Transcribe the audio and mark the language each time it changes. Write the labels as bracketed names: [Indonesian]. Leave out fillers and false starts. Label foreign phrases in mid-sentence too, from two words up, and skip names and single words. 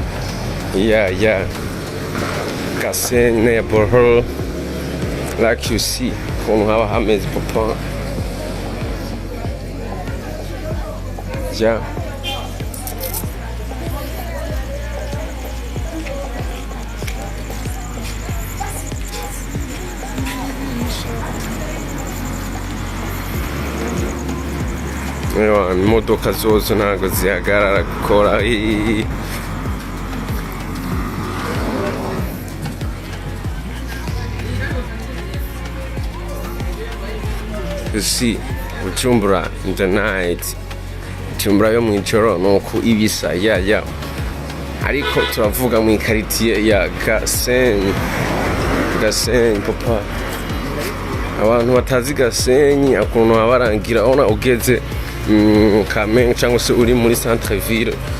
[English] Yeah. Gasenyi neighborhood. Like you see, from how [Kinyarwanda] hameze papa. [English] Yeah. [Kinyarwanda] Imodoka zose ntabwo zihagarara gukora. [English] You see, Bujumbura in the night. [Kinyarwanda] Bujumbura yo mwijoro nuko ibisa. [English] Yeah. [Kinyarwanda] Ariko turavuga mu quartier ya Gasenyi papa. Abantu batazi Gasenyi akuntu abarangira ona ugeze Kamenge cyangwa se uri muri [French] centre ville.